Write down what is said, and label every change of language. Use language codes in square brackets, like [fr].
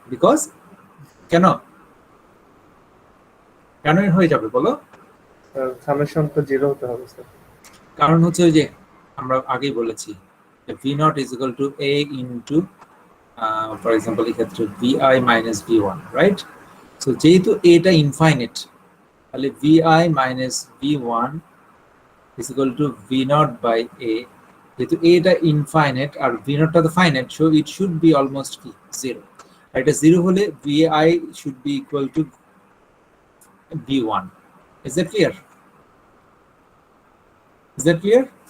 [bn] Because কেন কেন হয়ে যাবে বলো, সামেশন তো জিরো হতে হবে স্যার। কারণ হচ্ছে ওই যে আমরা আগেই বলেছি [en] V0 is equal to A into [bn] for example এই ক্ষেত্রে VI minus V1, right? So যেহেতু এটা ইনফাইনাইট, তাহলে [en] VI minus V1 is equal to V0 by A। [bn] যেহেতু এটা ইনফাইনাইট আর V0 টা তো finite, [en] so it should be almost [bn] কি জিরো। এটা জিরো হলে VI [en] should be equal to [bn] V1। [en] Is that clear? Is that clear?